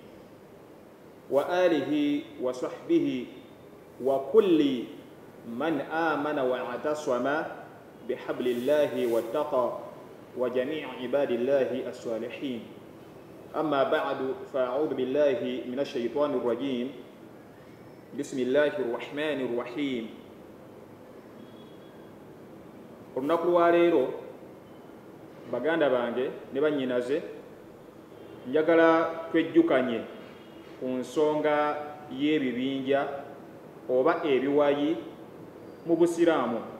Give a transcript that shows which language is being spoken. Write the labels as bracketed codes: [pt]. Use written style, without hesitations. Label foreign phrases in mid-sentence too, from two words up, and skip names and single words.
[ar] وآله وصحبه وكل من آمن واعتصم بحبل الله واتقى وجميع عباد الله الصالحين. أما بعد، فأعوذ بالله من الشيطان الرجيم. بسم الله الرحمن الرحيم. [lg] olunaku lwa leero baganda bange ne bannyinaze, njagala twejjukanye ku nsonga y'ebibinja oba ebiwayi mu busiraamu.